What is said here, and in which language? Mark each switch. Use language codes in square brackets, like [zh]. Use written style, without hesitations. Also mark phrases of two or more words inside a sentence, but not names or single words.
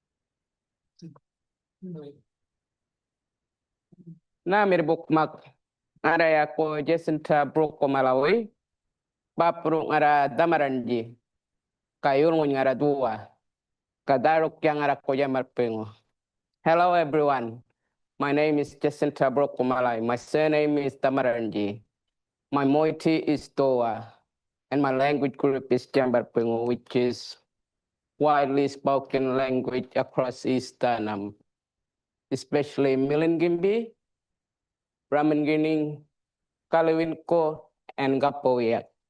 [djr] Na mere bok mak Ngara ko Jacinta Broko Malawi, Bapru ngara Damaranji, Kayurun ngara Dua, Kadaruk yang ngara ko Yamarpengo. [en] Hello everyone, my name is Jacinta Broko Malawi. My surname is Damaranji. My moiety is Doa, and my language group is Jambarpengo, which is widely spoken language across East Tanam, especially Milingimbi, Ramangining, Kalawinko, and Gapowiak.